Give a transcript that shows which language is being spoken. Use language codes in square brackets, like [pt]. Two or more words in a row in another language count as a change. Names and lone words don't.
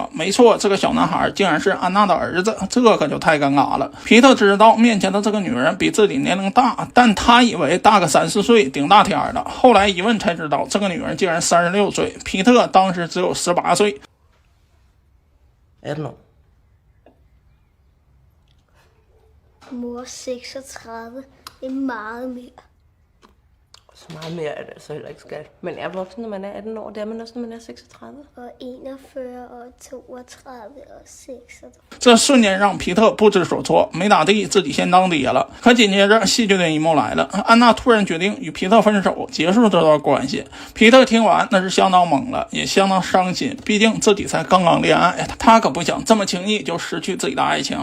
[zh] 没错，这个小男孩竟然是安娜的儿子，这可就太尴尬了。皮特知道面前的这个女人比自己年龄大，但他以为大个3、4岁顶大天了。后来一问才知道，这个女人竟然36岁，皮特当时只有18岁。 [da] 18 år. Mor 36, det er meget mere. Så meget mere er det altså heller ikke, skat. Man er voksen, når man er 18 år. Det er man også, når man er 36. Og 41 og 32 og 36. [zh] 这瞬间让皮特不知所措，没咋地，自己先当爹了。可紧接着戏剧的一幕来了，安娜突然决定与皮特分手，结束这段关系。皮特听完那是相当懵了，也相当伤心，毕竟自己才刚刚恋爱，他可不想这么轻易就失去自己的爱情。